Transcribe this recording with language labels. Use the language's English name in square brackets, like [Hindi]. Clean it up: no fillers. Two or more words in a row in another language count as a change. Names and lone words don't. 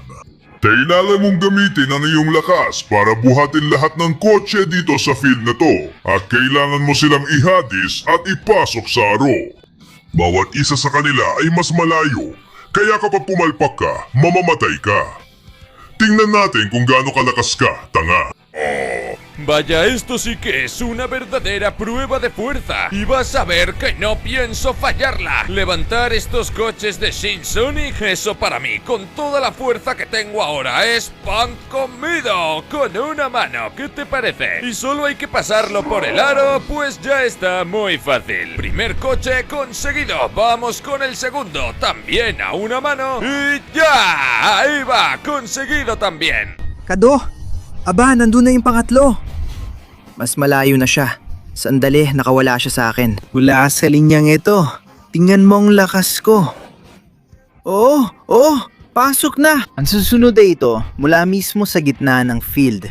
[Filipino] Kailangan mong gamitin ang iyong lakas para buhatin lahat ng kotse dito sa field na to at kailangan mo silang ihadis at ipasok sa aro. Bawat isa sa kanila ay mas malayo, kaya kapag pumalpak ka, mamamatay ka. Tingnan natin kung gaano kalakas ka, tanga. [Spanish] Vaya, esto sí que es una verdadera prueba de fuerza. Y vas a ver que no pienso fallarla. Levantar estos coches de Shin Sonic, eso para mí, con toda la fuerza que tengo ahora, es pan comido. Con una mano, ¿qué te parece? Y solo hay que pasarlo por el aro, pues ya está muy fácil. Primer coche conseguido. Vamos con el segundo, también a una mano. Y ya, ahí va, conseguido también. Kado! [Filipino] Aba, nandun na yung pangatlo. Mas malayo na siya. Sandali, nakawala siya sa akin. Wala sa linyang ito. Tingnan mo ang lakas ko. Oo, pasok na. Ang susunod ay ito, mula mismo sa gitna ng field.